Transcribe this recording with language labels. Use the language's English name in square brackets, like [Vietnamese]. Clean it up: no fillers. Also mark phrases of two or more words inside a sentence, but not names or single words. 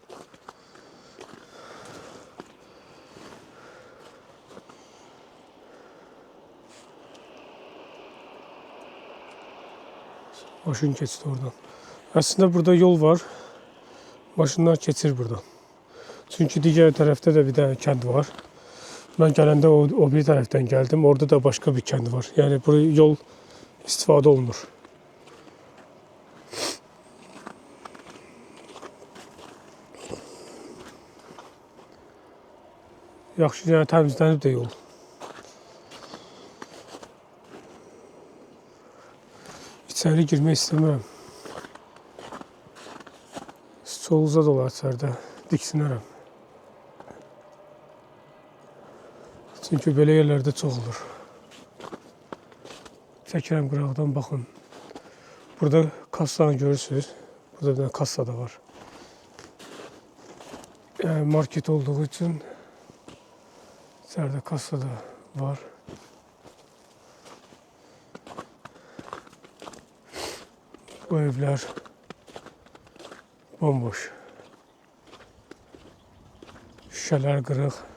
[Turkish] Maşın geçti oradan. Aslında burada yol var. [Azerbaijani] Maşınlar geçir buradan. [Turkish] Çünkü diğer tarafta da bir tane kent var. Ben gelende o bir taraftan geldim. Orada da başka bir kent var. [Azerbaijani] Yani bu yol istifade olunur. Yaxşı, yəni təmizlənib də yol. İçəri girmək istəmirəm. Çox uzaq olar içəridə, diksinərəm. Çünki belə yerlərdə çox olur. Çəkirəm qıraqdan, baxın. Burada kassanı görürsünüz. Burada bir dənə kassa da var. Yəni market olduğu üçün içeride kassa da var. [Turkish] Bu evler bomboş. Şişeler kırık.